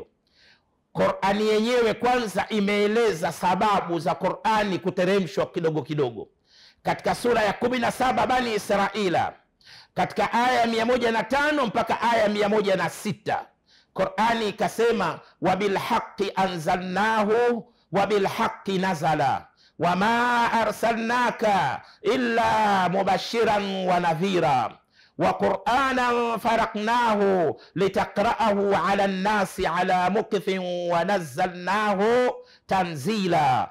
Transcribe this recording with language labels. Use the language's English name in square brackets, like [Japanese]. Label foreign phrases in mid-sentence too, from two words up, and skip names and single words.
[Swahili] Qur'ani yenyewe kwanza imeeleza sababu za Qur'ani kuteremshwa kidogo kidogo. Katika sura ya 17 Bani Israila, Katika aya 105 mpaka aya 106 Qur'ani ikasema, [Arabic] وبالحق أنزلناه وبالحق نزل وما أرسلناك إلا مبشرا ونذيرا وقرآنا فرقناه لتقرأه على الناس على مكث ونزلناه تنزيلا.